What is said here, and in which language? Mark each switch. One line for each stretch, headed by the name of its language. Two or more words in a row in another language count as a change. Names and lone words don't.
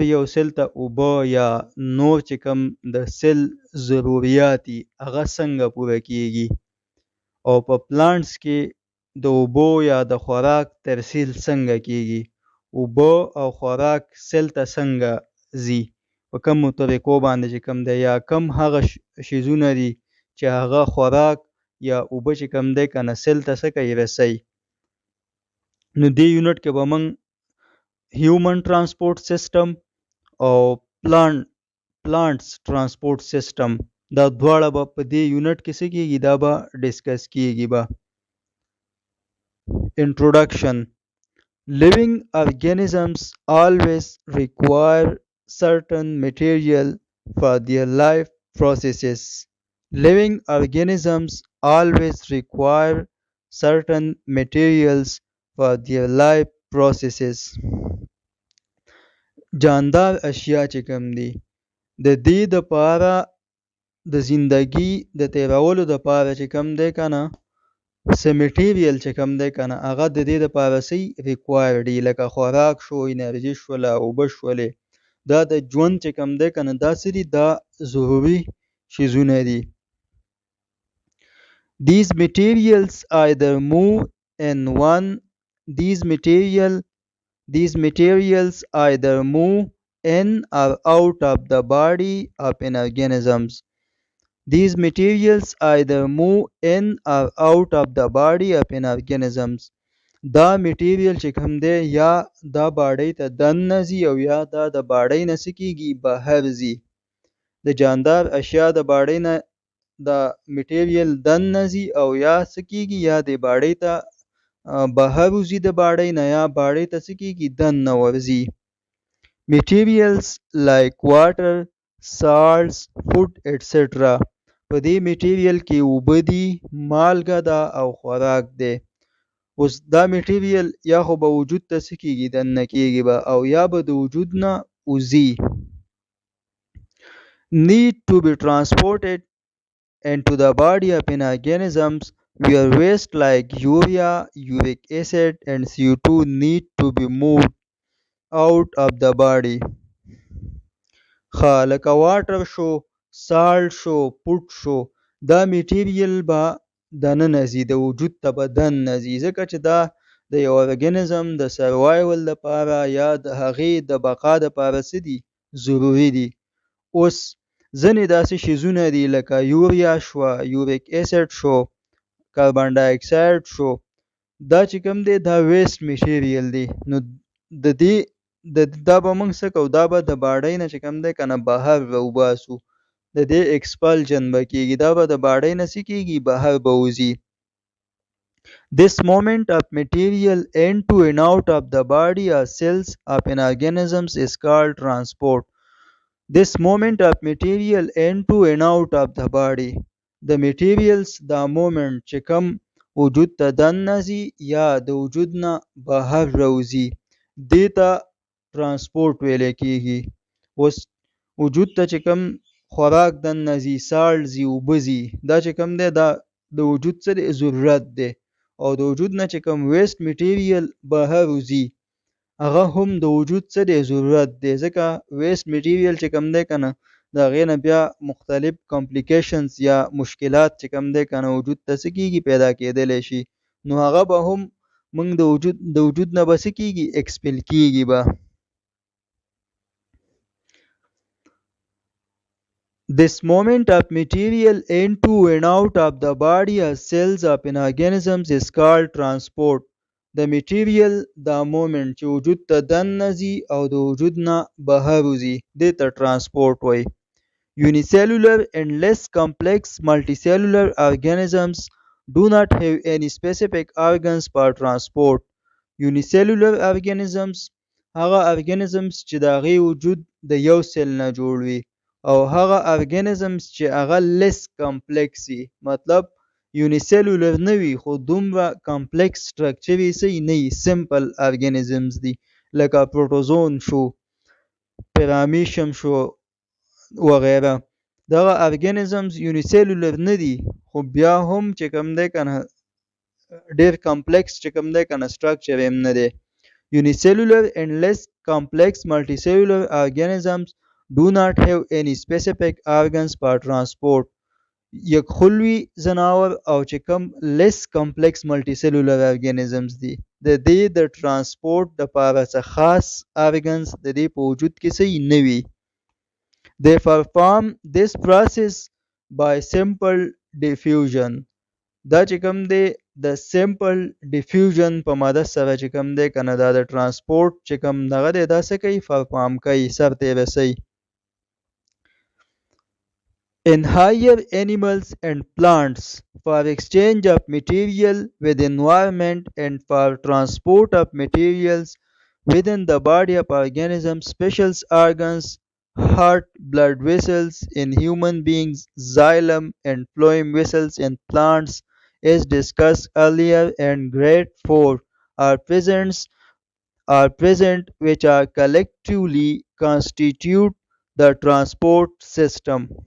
Pashto: یو سل ته اوبه یا نور چې کوم د سل ضروریات دي هغه څنګه پوره کیږي، او په پلانټس کې د اوبو یا د خوراک ترسیل څنګه کیږي، اوبه او خوراک سل ته څنګه ځي، په کومو طریقو باندې چې کوم دی، یا کم هغه شیزونه دي چې هغه خوراک یا اوبه چې کوم دی کنه سل ته څه کوي رسی. نو دې یونټ کې به موږ
English: human transport system
Pashto: او
English: plants transport system
Pashto: دا دواړه به په دې یونټ کې څه کیږي، دا به ډسکس کیږي به.
English: Introduction. Living organisms always require certain material for their life processes. Living organisms always require certain materials for their life processes.
Pashto: جاندار اشیاء چې کوم دي د دې دپاره د زندگی د تیرولو دپاره چې کوم دی کنه څه میټیریل چې کوم دی کنه هغه د دې دپاره څه ریکوایر دي، لکه خوراک شو، انرژي شوله، اوبه شولې، دا د ژوند چې کوم دی کنه دا څه دي، دا ضروري شیزونه دي.
English: These materials either move in one These materials either move in or out of the body of an organisms. These materials either move in or out of the body of an organisms.
Pashto: دا میټیریل چې کوم دی یا دا باډۍ ته دننه ځي او یا دا د باډۍ نه څه کیږي بهر ځي. د جاندار اشیا د باډۍ نه دا میټیریل دننه ځي او یا څه کیږي یا د باډۍ ته بهر وځي، د باډۍ نه یا باډۍ ته څه کیږي دننه ورځي.
English: Materials like water, salts, food etc.
Pashto: په دې میټیریل کې اوبه دي، مالګه ده او خوراک دی. اوس دا میټیریل یا خو به وجود ته څه کیږي دننه کیږي به، او یا به د وجود نه وځي.
English: Need to be transported into the body of an organisms where waste like urea, uric acid and CO2 need to be moved out of the body.
Pashto: لکه واټر شو، سالټ شو، پوټ شو، دا میټیریل به دننه ځي، د وجود ته به دننه ځي، ځکه چې دا د یو ارګانیزم د سروایول لپاره یا د هغې د بقا دپاره څه دي ضروري دي. اوس ځینې داسې شیزونه دي لکه یوریا شوه،
English: uric acid
Pashto: شو،
English: carbon dioxide
Pashto: شو، دا چې کوم دی دا
English: waste material
Pashto: دی. نو د دې دا به موږ څه کوو، دا به د باډۍ نه چې کوم دی که نه بهر راوباسو، د دې ایکسپلجن به کېږي، دا به د باډۍ نه څه کېږي بهر به وځي.
English: This movement of material into and out of the body or cells of an organism is called transport. This movement of material into and out of the body. The materials the moment
Pashto: چې کوم وجود ته دننه ځي یا د وجود نه بهر راوځي دې ته ترانسپورټ ویلی کېږي. اوس وجود ته چې کوم خوراک دننه ځي، سالټ ځي، اوبه ځي، دا چې کوم دی دا د وجود څه دی؟ ضرورت دی. او د وجود نه چې کوم
English: waste material
Pashto: بهر وځي هغه هم د وجود څه دی؟ ضرورت دی. ځکه
English: waste material
Pashto: چې کوم دی که نه د هغې نه بیا مختلف کمپلیکیشنز یا مشکلات چې کوم دی که نه وجود ته څه کېږي؟ پیدا کېدلی شي. نو هغه به هم موږ د وجود نه به څه کېږي؟ ایکسپیل کېږي به.
English: This movement of material into and out of the body or cells of an organism is called transport. The material
Pashto: دا movement چې وجود ته دننه ځي او د وجود نه بهر وځي دې ته ترانسپورټ وایي.
English: Unicellular and less complex multicellular organisms do not have any specific organs for transport. Unicellular organisms
Pashto: هغه organisms چې د هغې وجود د یو سیل نه جوړ وي او هغه ارګانیزمز چې هغه
English: less complex
Pashto: وي، مطلب یونیسیلولر نه وي خو دومره
English: complex structure
Pashto: یې نه وي،
English: simple organisms
Pashto: دي لکه پروټوزون شو، پیرامیشم شو وغیره. دغه ارګانیزمز یونیسیلولر نه دي خو بیا هم چې کوم دی که نه ډېر کمپلیکس چې کوم دی که نه سټرکچر یې نه دی.
English: Unicellular and less complex multicellular organisms do not have any specific organs for transport.
Pashto: یک خلوي ځناور او چې کوم
English: less complex multicellular organisms
Pashto: دي د دې د ترانسپورټ دپاره څه خاص organs د دې په وجود کې څه نه وي.
English: They perform this process by simple diffusion.
Pashto: دا چې کوم دی د
English: simple diffusion
Pashto: په مدد سره چې کوم دی که نه دا د ترانسپورټ چې کوم دغه دی دا څه کوي؟ پرفارم کوي، سرته یې رسوي.
English: In higher animals and plants, for exchange of material with environment and for transport of materials within the body of organisms, special organs, heart, blood vessels in human beings, xylem and phloem vessels in plants, as discussed earlier, and grade 4 are present which are collectively constitute the transport system.